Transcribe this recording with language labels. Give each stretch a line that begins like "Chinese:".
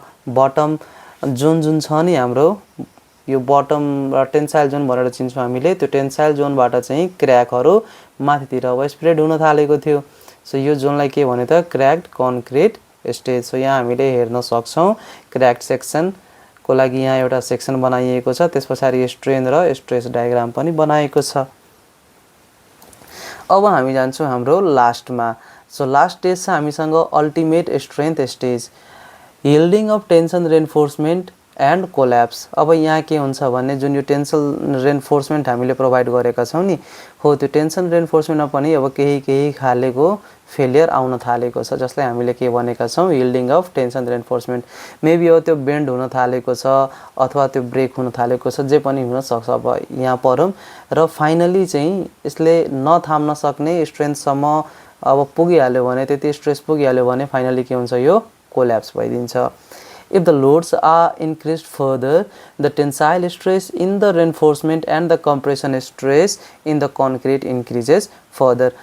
Nepali: Bottom जुन छ नि हाम्रो, यो बटम र टेन्साइल जोन भनेर चिन्छौँ हामीले, त्यो टेन्साइल जोनबाट चाहिँ क्र्याकहरू माथितिर अब स्प्रेड हुन थालेको थियो। सो यो जोनलाई के भन्यो त, क्र्याक्ड कन्क्रिट स्टेज। सो यहाँ हामीले हेर्न सक्छौँ क्र्याक्ड सेक्सनको लागि यहाँ एउटा सेक्सन बनाइएको छ, त्यस पछाडि स्ट्रेन र स्ट्रेस डायग्राम पनि बनाएको छ। अब हामी जान्छौँ हाम्रो लास्टमा। सो लास्ट स्टेज छ हामीसँग ultimate strength stage, yielding of tension reinforcement and collapse. अब यहाँ के हुन्छ भने जुन यो टेन्सन रेन्फोर्समेन्ट हामीले प्रोभाइड गरेका छौँ नि, हो त्यो टेन्सन रेन्फोर्समेन्टमा पनि अब केही खालेको फेलियर आउन थालेको छ, जसलाई हामीले के भनेका छौँ, yielding of tension reinforcement. Maybe अब त्यो बेन्ड हुन थालेको छ अथवा त्यो ब्रेक हुन थालेको छ, जे पनि हुनसक्छ। अब यहाँ पढौँ र फाइनली चाहिँ यसले नथाम्न सक्ने स्ट्रेन्थसम्म अब पुगिहाल्यो भने, त्यति स्ट्रेस पुगिहाल्यो भने फाइनली के हुन्छ, यो collapse भइदिन्छ।
English: If the loads are increased further, the tensile stress in the reinforcement and the compression stress in the concrete increases further.